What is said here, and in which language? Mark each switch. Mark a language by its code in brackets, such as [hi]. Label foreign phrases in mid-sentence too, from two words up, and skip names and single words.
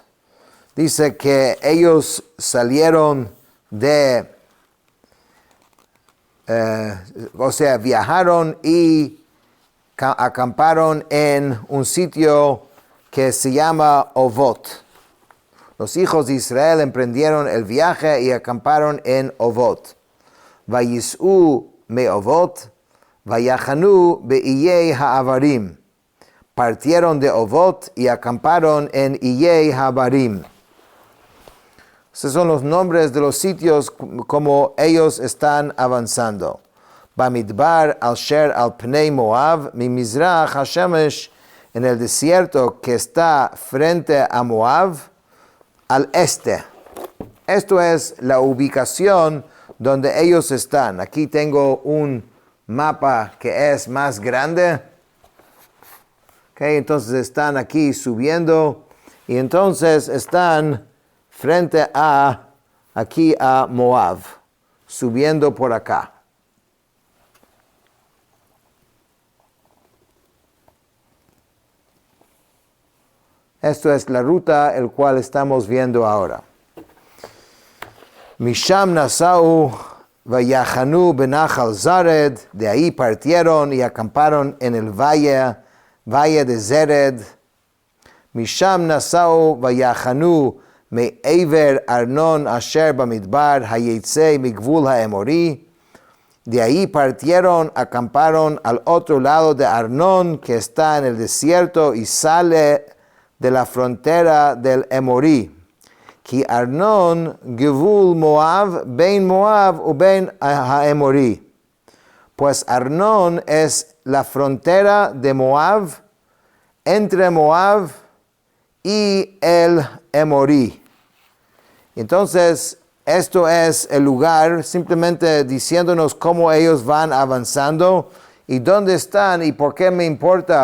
[es] Dice que ellos salieron viajaron y acamparon en un sitio que se llama Ovot. Los hijos de Israel emprendieron el viaje y acamparon en Ovot. [he] ויסעו מאבת ויחנו בעיי העברים. [es] Partieron de Ovot y acamparon en Iyei ha'avarim. Esos son los nombres de los sitios como ellos están avanzando. [he] במדבר אשר על פני מואב ממזרח השמש, [es] en el desierto que está frente a Moab, al este. Esto es la ubicación donde ellos están. Aquí tengo un mapa que es más grande. Entonces están aquí subiendo y entonces están frente aquí a Moab, subiendo por acá. Esto es la ruta el cual estamos viendo ahora. [he] משם נסעו ויחנו בנחל זרד. [es] De ahí partieron y acamparon en el valle de Zered. [he] משם נסעו ויחנו מעבר ארנון אשר במדבר היצא מגבול האמרי. [es] De ahí partieron, acamparon al otro lado de Arnón, que está en el desierto, y sale de la frontera del Emorí. [he] כי ארנון גבול מואב בין מואב ובין האמרי. [es] Pues Arnón es la frontera de Moab, entre Moab y el Emorí. Entonces, esto es el lugar, simplemente diciéndonos cómo ellos van avanzando y dónde están y por qué me importa.